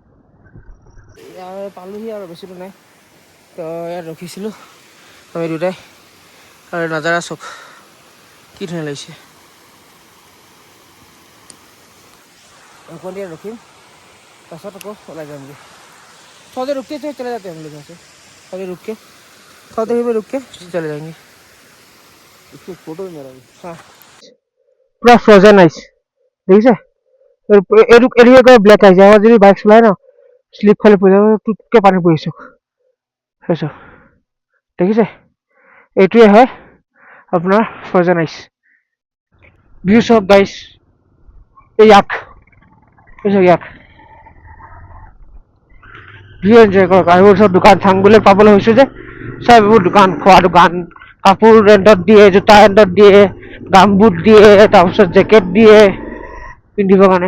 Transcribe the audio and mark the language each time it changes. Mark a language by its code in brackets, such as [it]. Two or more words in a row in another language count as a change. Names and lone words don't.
[as] পালোহি আৰু বেছি দূৰ নাই, তো ইয়াত ৰখিছিলোঁ আমি দুটাই। আৰু নাজাৰা চাওক কি ধুনীয়া লাগিছে। অকণ দেৰি ৰখিম, তাৰপাছত আকৌ ওলাই যামগৈ। [hi] थोड़ी रुक के चले जाते हैं हम लोग यहाँ से, थोड़ी रुक के, थोड़ी देर में रुक के चले जाएंगे। इसको फोटो भी मेरा भी। हाँ पूरा [en] frozen ice [hi] দেখিছে? [bn] এইটো [en] black ice, [bn] আমার যদি বাইক চলায় না স্লিপ খালি পড়ে যাবে, টুককে পানি পড়েছে সেইটো দেখিছে? [as] এইটোৱে হয় আপোনাৰ [en] frozen ice. views of guys, [as] এই ইয়াক [en] view enjoy [as] কৰক। আৰু এইবোৰ চব দোকান চাংগুলি পাবলৈ হৈছে যে, চব এইবোৰ দোকান, খোৱা দোকান, কাপোৰ ৰেণ্টত দিয়ে, জোতা ৰেণ্টত দিয়ে, গামবুট দিয়ে, তাৰপিছত জেকেট দিয়ে পিন্ধিবৰ কাৰণে।